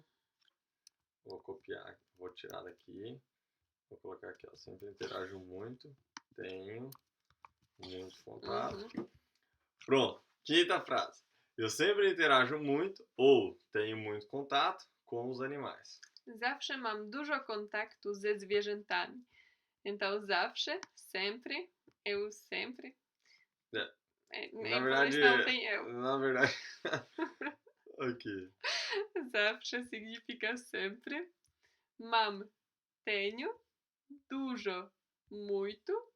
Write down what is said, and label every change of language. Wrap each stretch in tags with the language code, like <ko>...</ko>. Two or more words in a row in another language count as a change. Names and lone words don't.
<pt>Vou copiar, vou tirar daqui. Vou colocar aqui, ó. Sempre interajo muito. Tenho muito contato. Pronto. Quinta frase. Eu sempre interajo muito ou tenho muito contato com os animais.</pt> <pl>Zawsze mam dużo kontaktu ze zwierzętami.</pl> <pt>Então, zawsze, sempre, eu sempre. Na verdade, não tem eu. Na verdade, aqui. Zawsze significa sempre. Mam, tenho. Dużo, muito.</pt>